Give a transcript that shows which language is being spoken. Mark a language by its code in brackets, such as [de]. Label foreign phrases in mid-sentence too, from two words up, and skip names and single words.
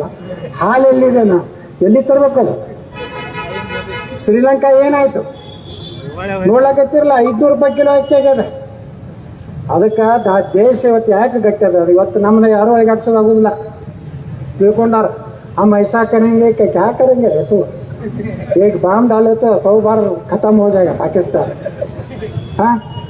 [kn] ಹಾಲು ಎಲ್ಲಿದೆ, ನಾ ಎಲ್ಲಿ ತರ್ಬೇಕದು? ಶ್ರೀಲಂಕಾ ಏನಾಯ್ತು ನೋಡ್ಲಕತ್ತಿರಲ್ಲ, 500 ರೂಪಾಯಿ ಕಿಲೋ ಅಕ್ಕಿ ಆಗ್ಯದ. ಅದಕ್ಕೆ ದೇಶ ಇವತ್ತು ಯಾಕೆ ಗಟ್ಟಿ ಅದ? ಇವತ್ತು ನಮ್ಮನ್ನ ಯಾರು ಒಳಗಾಡ್ಸೋದಾಗೋದಿಲ್ಲ ತಿಳ್ಕೊಂಡಾರ. [hi] हम ऐसा करेंगे कि क्या करेंगे तो एक बम डाले तो 100 बार खत्म हो जाएगा पाकिस्तान. हाँ